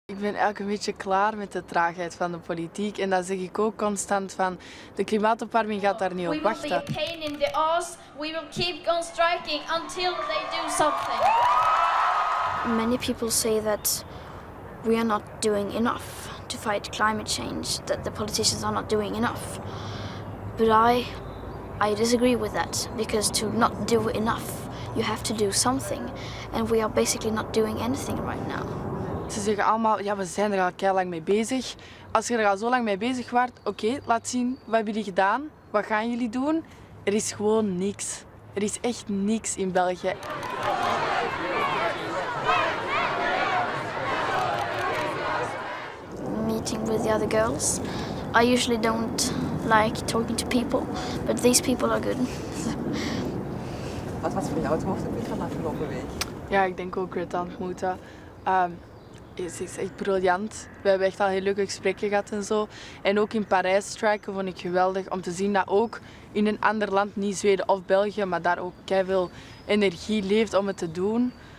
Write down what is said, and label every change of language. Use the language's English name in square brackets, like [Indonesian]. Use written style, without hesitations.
[Dutch] ben eigenlijk een beetje klaar met de traagheid van de politiek. En dat zeg ik ook constant van, de klimaatopwarming gaat daar niet op wachten. [English] We will be a pain in the ass. We will keep on striking until they do something. Many people say that we are not doing enough to fight climate change, that the politicians are not doing enough. But I disagree with that, because to not do enough, you have to do something. And we are basically not doing anything right now. [Dutch] Ze zeggen allemaal, ja, we zijn er al keilang mee bezig. Als je er al zo lang mee bezig waart, oké, laat zien, wat hebben jullie gedaan? Wat gaan jullie doen? Er is gewoon niks. Er is echt niks in België. [English] Meeting with the other girls. I usually don't like talking to people, but these people are good. [Dutch] Wat was voor jou het hoogtepunt van de afgelopen week? Ja, ik denk ook Greta ontmoeten. Ze is echt briljant. We hebben echt al heel leuke gesprekken gehad en zo. En ook in Parijs strijken vond ik geweldig om te zien dat ook in een ander land, niet Zweden of België, maar daar ook keiveel energie leeft om het te doen.